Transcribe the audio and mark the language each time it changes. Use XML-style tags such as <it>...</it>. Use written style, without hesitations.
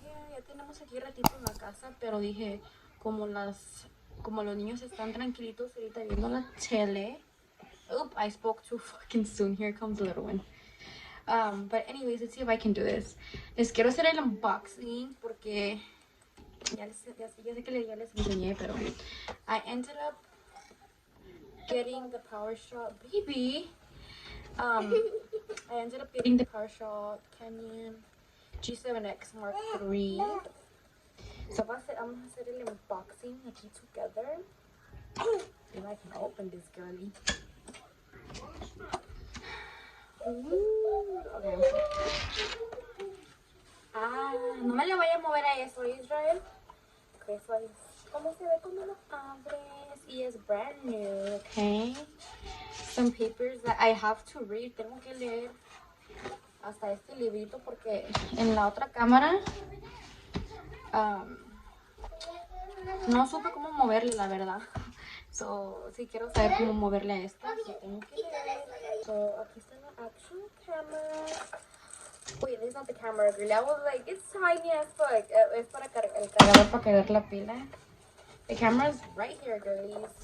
<es>Ya tenemos aquí ratito en la casa, pero dije como los niños están tranquilitos ahorita viendo la tele.</es> <en>Oop, I spoke too fucking soon. Here comes the little one. But anyways, let's see if I can do this.</en> <es>Les quiero hacer el unboxing porque ya sé que ya les enseñé, pero</es> <en>I ended up getting the PowerShot baby. I ended up getting the PowerShot Canon G7X Mark III. So I'm gonna</en> <es>hacer el unboxing aquí</es> <en>together. If I can open this girly. Okay.</en> <es>No me le voy a mover a eso, Israel.</es> <en>Okay, so</en> <es>¿cómo se ve cuando lo abres? Y es</es> <en>brand new, okay? Some papers that I have to read.</en> <es>Tengo que leer hasta este librito porque en la otra cámara no supe cómo moverle, la verdad. So, si quiero saber cómo moverle a esta, so tengo que leer. So, aquí está la</es> <en>actual camera. Wait, this is not the camera, really. I was like, it's tiny as fuck.</en> <es>Es para el cargador para cargar la pila.</es> <en>The camera's right here, girlies.</en>